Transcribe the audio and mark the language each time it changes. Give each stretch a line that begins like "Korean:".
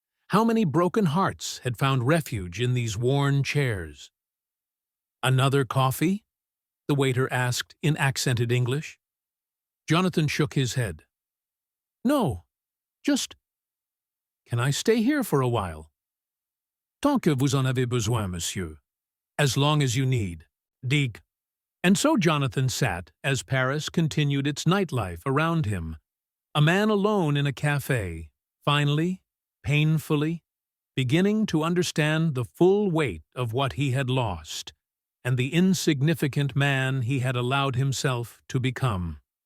English: How many broken hearts had found refuge in these worn chairs? "Another coffee?" the waiter asked in accented English. Jonathan shook his head. "No, just— Can I stay here for a while?"
French: "Tant que vous en avez besoin, monsieur.
English: As long as you need. Dig." And so Jonathan sat as Paris continued its nightlife around him, a man alone in a cafe, finally, painfully, beginning to understand the full weight of what he had lost and the insignificant man he had allowed himself to become.